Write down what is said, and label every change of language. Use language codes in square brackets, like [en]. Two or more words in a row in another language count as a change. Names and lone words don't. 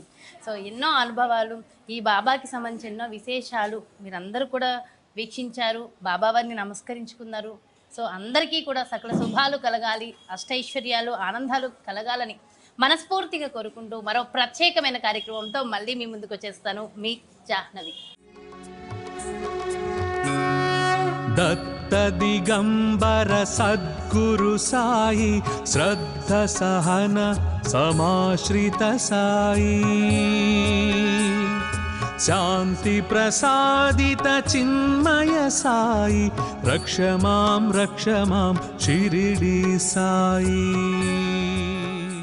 [te] సో ఎన్నో అనుభవాలు, ఈ బాబాకి సంబంధించి ఎన్నో విశేషాలు మీరందరూ కూడా వీక్షించారు, బాబావారిని నమస్కరించుకున్నారు. సో అందరికీ కూడా సకల శుభాలు కలగాలి, అష్టైశ్వర్యాలు ఆనందాలు కలగాలని మనస్ఫూర్తిగా కోరుకుంటూ మరో ప్రత్యేకమైన కార్యక్రమంతో మళ్ళీ మీ ముందుకు వచ్చేస్తాను. మీ జాహ్నవి. [sa] दत्त दिगंबर सद्गुरु साई श्रद्ध सहन समाश्रित साई शांति प्रसादित चिन्मय साई रक्ष मां शिरिडी साई.